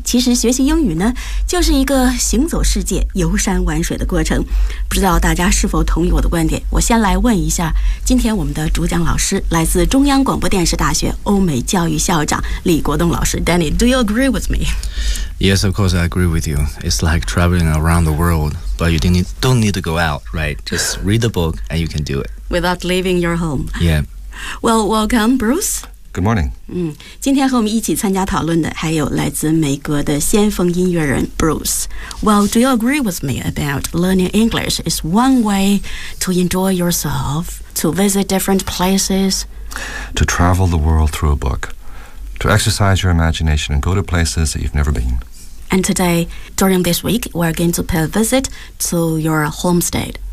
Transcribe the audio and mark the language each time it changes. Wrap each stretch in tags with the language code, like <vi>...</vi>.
<zh>其实学习英语呢，就是一个行走世界、游山玩水的过程。不知道大家是否同意我的观点，我先来问一下今天我们的主讲老师，来自中央广播电视大学欧美教育校长李国栋老师。</zh> <en>Danny, do you agree with me? Yes, of course I agree with you. It's like traveling around the world, but you don't need to go out, right? Just read the book and you can do it without leaving your home. Yeah. Well, welcome, Bruce. Good morning.</en> <zh>今天和我们一起参加讨论的还有来自美国的先锋音乐人 Bruce.</zh> <en>Well, do you agree with me about learning English is one way to enjoy yourself, to visit different places? To travel the world through a book, to exercise your imagination and go to places that you've never been. And today, during this week, we're going to pay a visit to your home state.</en>